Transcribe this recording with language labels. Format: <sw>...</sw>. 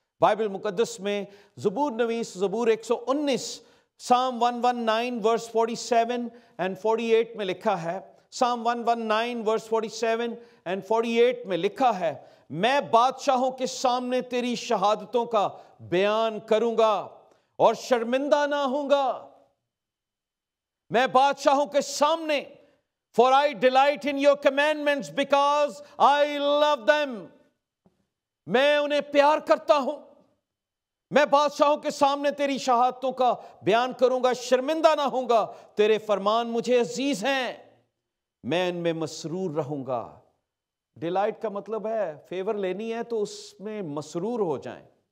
<ur>Bible مقدس میں زبور نویس زبور 119 Psalm 119 verse 47 and 48 میں لکھا ہے. Psalm 119 verse 47 and 48 میں لکھا ہے، میں بادشاہوں کے سامنے تیری شہادتوں کا بیان کروں گا اور شرمندہ نہ ہوں گا. میں بادشاہوں کے سامنے،</ur> <en>for I delight in your commandments because I love them.</en> <ur>میں انہیں پیار کرتا ہوں. میں بادشاہوں کے سامنے تیری شہادتوں کا بیان کروں گا، شرمندہ نہ ہوں گا. تیرے فرمان مجھے عزیز ہیں، میں ان میں مسرور رہوں گا. ڈیلائٹ کا مطلب ہے فیور لینی ہے تو اس میں مسرور ہو جائیں.</ur>